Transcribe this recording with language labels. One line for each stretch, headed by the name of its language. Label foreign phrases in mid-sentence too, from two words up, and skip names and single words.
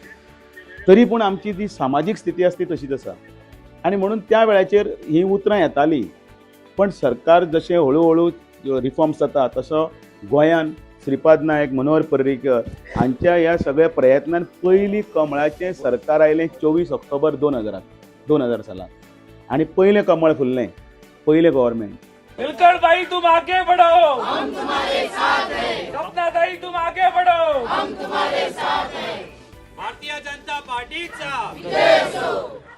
Konkani: तरी पूण आमची ती सामाजीक स्थिती आसा ती तशीच आसा आनी म्हणून त्या वेळाचेर ही उतरां येतालीं पण सरकार जशें हळू हळू रिफॉर्म्स जाता तसो गोंयान श्रीपाद नायक मनोहर पर्रीकर हांच्या ह्या सगळ्या प्रयत्नान पयलीं कमळाचें सरकार आयलें 24 ऑक्टोबर 2000 सालांत आनी पयलें कमळ फुल्लें पयलें गव्हर्मेंट
Hindi: मिलकर भाई तुम आगे बढ़ो हम तुम्हारे साथ हैं सपना भाई तुम आगे बढ़ो हम तुम्हारे साथ हैं भारतीय जनता पार्टीचा